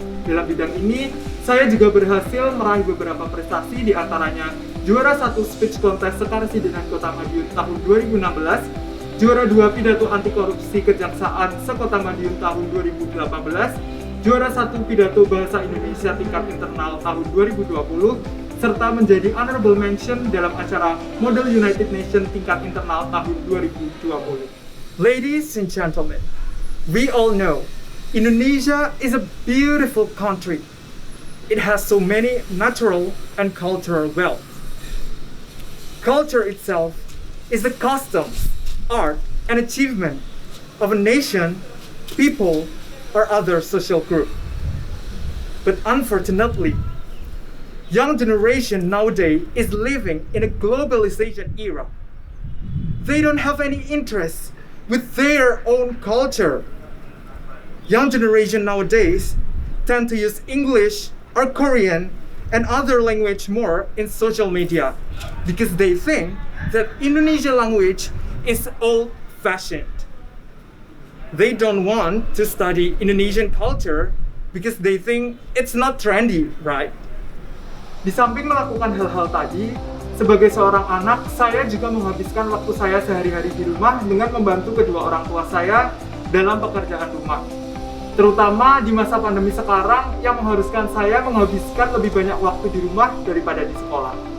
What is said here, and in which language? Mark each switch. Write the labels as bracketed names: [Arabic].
[Indonesian] Dalam bidang ini, saya juga berhasil meraih beberapa prestasi, di antaranya juara 1 speech contest Sekaresidenan Kota Madiun tahun 2016, juara 2 pidato anti korupsi Kejaksaan Sekota Madiun tahun 2018, juara 1 pidato bahasa Indonesia tingkat internal tahun 2020, serta menjadi honorable mention dalam acara Model United Nations tingkat internal tahun 2020. [English] Ladies and gentlemen, we all know Indonesia is a beautiful country. It has so many natural and cultural wealth. Culture itself is the customs, art, and achievement of a nation, people, or other social group. But unfortunately, young generation nowadays is living in a globalization era. They don't have any interest with their own culture. Young generation nowadays tend to use English or Korean and other language more in social media because they think that Indonesian language is old-fashioned. They don't want to study Indonesian culture because they think it's not trendy, right? [Indonesian] Di samping melakukan hal-hal tadi, sebagai seorang anak, saya juga menghabiskan waktu saya sehari-hari di rumah dengan membantu kedua orang tua saya dalam pekerjaan rumah. Terutama di masa pandemi sekarang yang mengharuskan saya menghabiskan lebih banyak waktu di rumah daripada di sekolah.